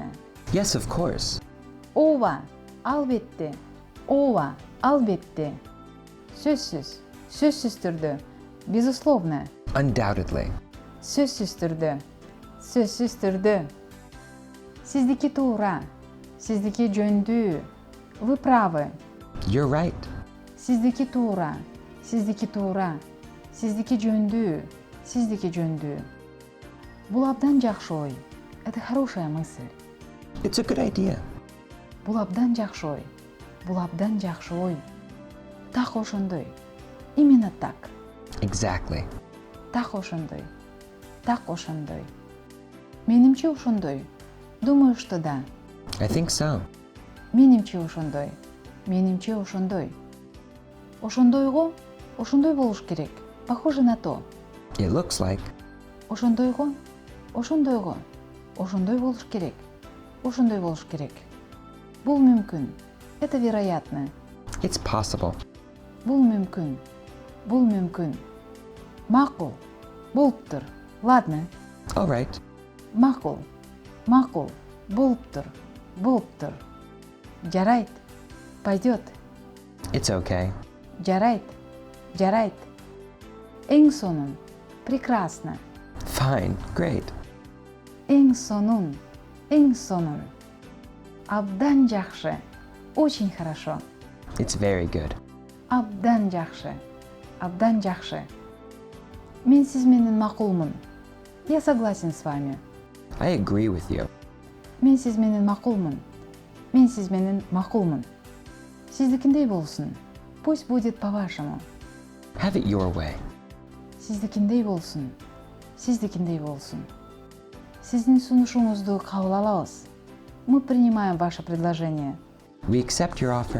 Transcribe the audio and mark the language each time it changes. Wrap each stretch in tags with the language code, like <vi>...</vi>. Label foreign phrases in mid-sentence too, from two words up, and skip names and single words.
<en>Yes, of course.</en> <ky>Ова. Албетте. Ова. Албетте. Сөзсүз. Сөзсүз түрдө.</ky> <ru>Безусловно.</ru> <en>Undoubtedly.</en> <ky>Сөзсүз түрдө. Сөзсүз түрдө. Сиздики туура. Сиздики жөндүү.</ky> <ru>Вы правы.</ru> <en>You're right.</en> <ky>Сиздики туура. Сиздики туура. Сиздики жөндүү. Сиздики жөндүү. Бул абдан жакшы ой.</ky> <ru>Это хорошая мысль.</ru> <en>It's a good idea.</en> <ky>Бул абдан жакшы ой. Бул абдан жакшы ой. Так ошондой.</ky> <ru>Именно так.</ru> <en>Exactly.</en> <ky>Так ошондой. Так ошондой. Менимче ошондой.</ky> <ru>Думаю, что да.</ru> <en>I think so.</en> <ky>Менимче ошондой. Менимче ошондой. Ошондойго ошондой болуш керек.</ky> <ru>Похоже на то.</ru> <en>It looks like.</en> <ky>Ошондойго ошондойго ошондой болуш керек. Ошондой болуш керек. Бул мүмкүн.</ky> <ru>Это вероятно.</ru> <en>It's possible.</en> <ky>Бул мүмкүн. Бул мүмкүн. Макул. Болуптур. Ладно.</ky> <en>All right.</en> <ky>Макул. Макул. Болуптур. Болуптур. Жарайт. Пойдет.</ky> <en>It's okay.</en> <ky>Жарайт. Жарайт. Эң сонун.</ky> <ru>Прекрасно.</ru> <en>Fine. Great.</en> <ky>Эң сонун. Эң сонун. Абдан жакшы.</ky> <ru>Очень хорошо.</ru> <en>It's very good.</en> <ky>Абдан жакшы. Абдан жакшы. Мен сиз менен макулмун.</ky> <ru>Я согласен с вами.</ru> <en>I agree with you.</en> <ky>Мен сиз менен макулмун. Мен сиз менен макулмун. Сиздикиндей болсун.</ky> <ru>Пусть будет по-вашему.</ru> <en>Have it your way.</en> <ky>Сиздикиндей болсун. Сиздикиндей болсун. Сиздин сунушуңузду кабыл алабыз.</ky> <ru>Мы принимаем ваше предложение.</ru> <en>We accept your offer.</en>